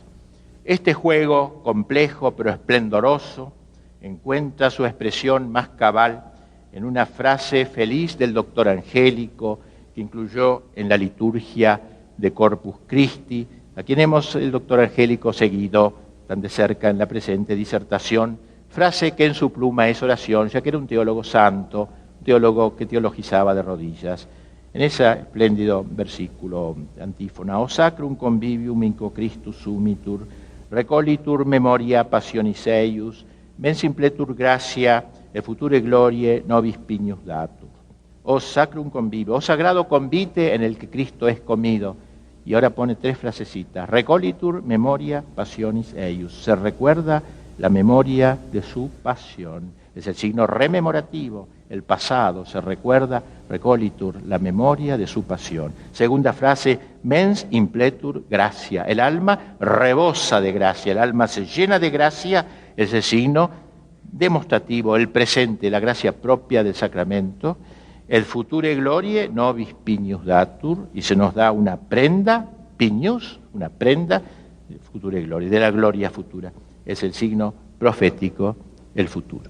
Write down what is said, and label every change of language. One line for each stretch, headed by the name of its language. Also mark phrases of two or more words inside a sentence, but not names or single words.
Spanish: Este juego complejo pero esplendoroso encuentra su expresión más cabal en una frase feliz del doctor Angélico que incluyó en la liturgia de Corpus Christi, a quien hemos, el doctor Angélico, seguido tan de cerca en la presente disertación, frase que en su pluma es oración, ya que era un teólogo santo, un teólogo que teologizaba de rodillas. En ese espléndido versículo antífona:
Latin: O sacrum convivium in quo Christus sumitur, recolitur memoria passionis eius, men simpletur gratia e future glorie nobis pignus datur. O sacrum convivio,
Spanish: o sagrado convite en el que Cristo es comido. Y ahora pone tres frasecitas:
Latin: recolitur memoria passionis eius,
Spanish: se recuerda la memoria de su pasión. Es el signo rememorativo, el pasado se recuerda, recolitur, la memoria de su pasión. Segunda frase:
Latin: mens impletur gratia,
Spanish: el alma rebosa de gracia, el alma se llena de gracia, es el signo demostrativo, el presente, la gracia propia del sacramento.
Latin: El future glorie nobis pignus datur,
Spanish: y se nos da una prenda, pignus, una prenda,
Latin: future glorie,
Spanish: de la gloria futura. Es el signo profético, el futuro.